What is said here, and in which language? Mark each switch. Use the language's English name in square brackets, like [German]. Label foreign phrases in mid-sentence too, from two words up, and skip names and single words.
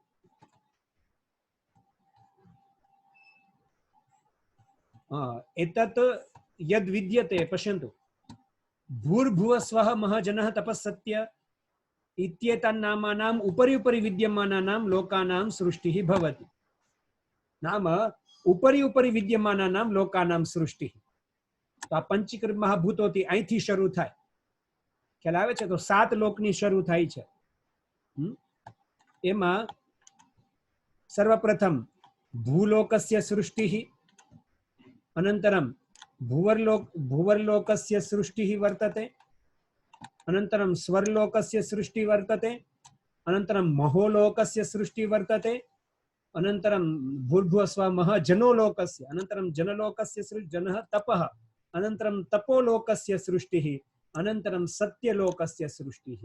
[Sanskrit] एतत् यद् विद्यते, पश्यन्तु, भूर्भुवस्वः महजनः तपस्सत्य इत्येतन्नामानाम् उपरि विद्यमानानां लोकानां सृष्टिः भवति. नाम उपरि विद्यमानानां लोकानां सृष्टिः. [Gujarati] તો આ પંચીકૃત મહાભૂતોથી અહીંથી શરૂ થાય. ખ્યાલ આવે છે? તો 7 લોકની શરૂ થાય છે. એમાં સર્વપ્રથમ [Sanskrit] भूलोकस्य सृष्टिः अनन्तरम् भुवर्लोकस्य सृष्टिः वर्तते, अनन्तरं स्वर्लोकस्य सृष्टिः वर्तते, अनन्तरं महोलोकस्य सृष्टिः वर्तते, अनन्तरं भूर्भुवस्वः जनोलोकस्य, अनन्तरं जनलोकस्य जनः तपः, अनन्तरं तपोलोकस्य सृष्टिः, अनन्तरं सत्यलोकस्य सृष्टिः।